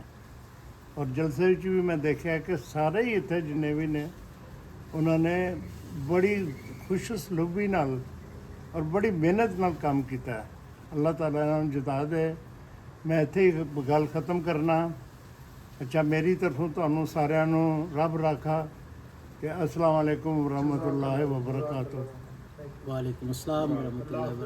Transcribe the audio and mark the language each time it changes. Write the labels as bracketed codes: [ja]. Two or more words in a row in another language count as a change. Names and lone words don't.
[pa] ਔਰ ਜਲਸੇ ਵਿੱਚ ਵੀ ਮੈਂ ਦੇਖਿਆ ਕਿ ਸਾਰੇ ਹੀ ਇੱਥੇ ਜਿੰਨੇ ਵੀ ਨੇ ਉਹਨਾਂ ਨੇ ਬੜੀ ਖੁਸ਼ ਸਲੂਬੀ ਨਾਲ ਔਰ ਬੜੀ ਮਿਹਨਤ ਨਾਲ ਕੰਮ ਕੀਤਾ ਹੈ। ਅੱਲਾਹ ਤਾਲਾ ਇਹਨਾਂ ਨੂੰ ਜਿਤਾ ਦੇ। ਮੈਂ ਇੱਥੇ ਹੀ ਗੱਲ ख़त्म ਕਰਨਾ। ਅੱਛਾ, ਮੇਰੀ ਤਰਫੋਂ ਤੁਹਾਨੂੰ ਸਾਰਿਆਂ ਨੂੰ ਰੱਬ ਰਾਖਾ ਕਿ [ar] السلام عليكم ورحمة الله وبركاته. وعليكم السلام ورحمة الله وبركاته.